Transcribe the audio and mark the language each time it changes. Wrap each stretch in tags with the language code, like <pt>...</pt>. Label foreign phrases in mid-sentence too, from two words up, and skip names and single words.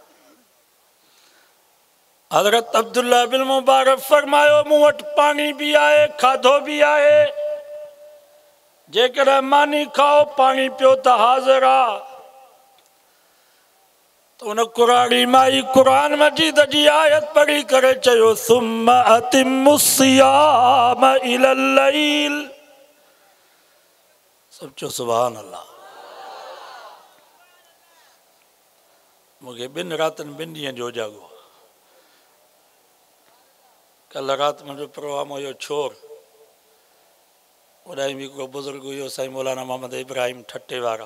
<sd>हज़रत अब्दुल्ला बिन मुबारक फरमायो मूं वटि पानी भी आहे खाधो भी आहे, जेकॾहिं मानी खाओ पानी पियो त हाज़िर आहे। तो उन कुरानी माई कुरान मजीद जी आयत पढ़ी करे चयो</sd> <ar>ثم أتموا صيام إلى الليل.</ar> <sd>सब चो</sd> <ar>سبحان الله.</ar> <sd>मूंखे ॿिनि रातनि ॿिनि ॾींहंनि जो जाॻो। कल राति मुंहिंजो प्रोग्राम हुयो छोर, उॾाई बि को बुज़ुर्ग हुयो साईं मौलाना मोहम्मद इब्राहिम ठटे वारा।</sd>